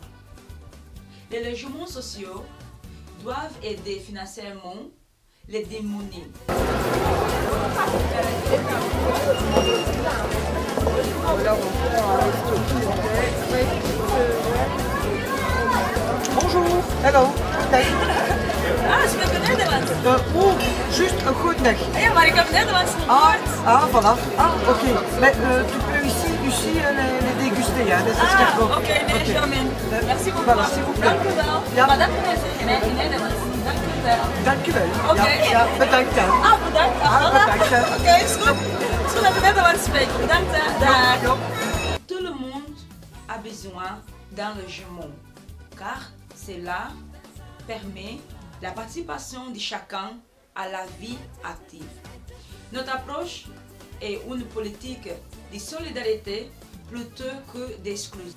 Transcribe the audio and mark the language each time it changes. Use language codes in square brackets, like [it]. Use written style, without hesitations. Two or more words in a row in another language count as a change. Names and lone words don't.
[fr] Les logements sociaux doivent aider financièrement les démunis. Bonjour. Hello. [nl] Dag. Ah, je spreek Nederlands. Juste een goed dag. Ja, maar ik heb Nederlands niet gehoord. [fr] Voilà. Oké. Mais tu peux ici les déguster, hein. [nl] Oké, nee, [fr] jamais. Merci beaucoup. Voilà, s'il vous plaît. [nl] Dank u wel. Ja. Maar dat kunnen ze in Nederlands. Dank u wel. Dank u wel. Oké. Ja, bedankt. Hè. Bedankt. Bedankt. Hè. Oké, is goed. Is goed dat je Nederlands spreekt. Bedankt. Dag. [fr] Tout le monde a besoin d'un logement, car cela permet la participation de chacun à la vie active. Notre approche est une politique de solidarité plutôt que d'exclusion.